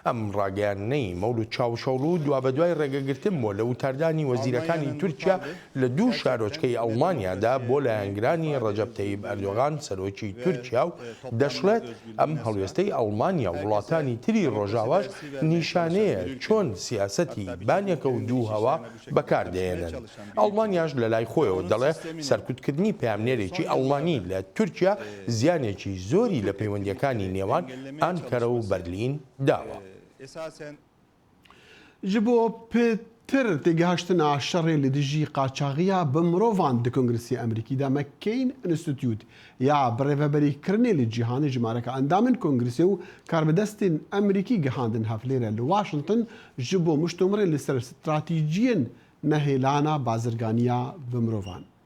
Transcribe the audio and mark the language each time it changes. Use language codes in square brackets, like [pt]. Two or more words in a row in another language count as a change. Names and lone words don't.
[ckb] ئەم ڕاگەیانەی مەولود چاوشەڵ و دوا بە دوای ڕێگەگرتن بۆ لە وتاردانی وەزیرەکانی تورکیا لە دوو شارۆچکەی ئەڵمانیادا بۆ لایەنگرانی ڕەجەب تەیب ئەردۆغان سەرۆکی تورکیا و دەشڵێت ئەم هەڵوێستەی ئەڵمانیا و وڵاتانی تری ڕۆژاواش نیشانەیە چۆن سیاسەتی بانێکە و دوو هەوا بەکاردێنن. ئەڵمانیاش لە لای خۆیەوە دەڵێ سەرکوتکردنی پامنێرێکی ئەڵمانی لە تورکیا زیانێکی زۆری لە پەیوەندیەکانی نێوان ئانکەرە و بەرلین داوە. [ku] ji bo pêtir têgihiştina şerê li dijî qaçaxiya bi mirovan di Kongresê Amerîkî de McCain Institute ya birêveberîkirinê li cîhanê ji mareka endamên Kongresê û karbidestên Amerîkî gihandin hevlêre li Washington ji bo muştomerê li ser stratîjiyên nehêlana bazirganiya bi mirovan.